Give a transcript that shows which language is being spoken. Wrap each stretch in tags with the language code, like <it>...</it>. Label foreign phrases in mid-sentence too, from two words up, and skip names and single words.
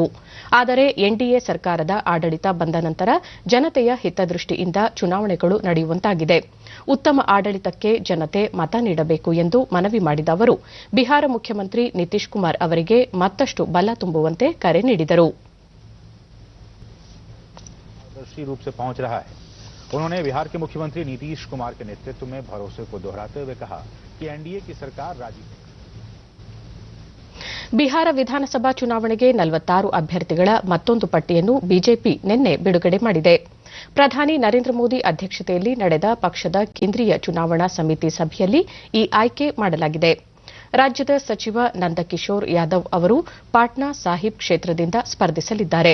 <kn>ಆದರೆ ಎನ್ಡಿಎ ಸರ್ಕಾರದ ಆಡಳಿತ ಬಂದ ನಂತರ ಜನತೆಯ ಹಿತದೃಷ್ಟಿಯಿಂದ ಚುನಾವಣೆಗಳು ನಡೆಯುವಂತಾಗಿದೆ. ಉತ್ತಮ ಆಡಳಿತಕ್ಕೆ ಜನತೆ ಮತ ನೀಡಬೇಕು ಎಂದು ಮನವಿ ಮಾಡಿದ ಅವರು ಬಿಹಾರ ಮುಖ್ಯಮಂತ್ರಿ ನಿತೀಶ್ ಕುಮಾರ್ ಅವರಿಗೆ ಮತ್ತಷ್ಟು ಬಲ ತುಂಬುವಂತೆ ಕರೆ ನೀಡಿದರು.</kn> <hi>रूप से पहुंच रहा है. उन्होंने बिहार के मुख्यमंत्री नीतीश कुमार के नेतृत्व में भरोसे को दोहराते हुए कहा कि एनडीए की सरकार राज्य</hi> <kn>ಬಿಹಾರ ವಿಧಾನಸಭಾ ಚುನಾವಣೆಗೆ 46 ಅಭ್ಯರ್ಥಿಗಳ ಮತ್ತೊಂದು ಪಟ್ಟಿಯನ್ನು ಬಿಜೆಪಿ ನಿನ್ನೆ ಬಿಡುಗಡೆ ಮಾಡಿದೆ. ಪ್ರಧಾನಿ ನರೇಂದ್ರ ಮೋದಿ ಅಧ್ಯಕ್ಷತೆಯಲ್ಲಿ ನಡೆದ ಪಕ್ಷದ ಕೇಂದ್ರೀಯ ಚುನಾವಣಾ ಸಮಿತಿ ಸಭೆಯಲ್ಲಿ ಈ ಆಯ್ಕೆ ಮಾಡಲಾಗಿದೆ. ರಾಜ್ಯದ ಸಚಿವ ನಂದಕಿಶೋರ್ ಯಾದವ್ ಅವರು ಪಾಟ್ನಾ ಸಾಹಿಬ್ ಕ್ಷೇತ್ರದಿಂದ ಸ್ಪರ್ಧಿಸಲಿದ್ದಾರೆ.</kn>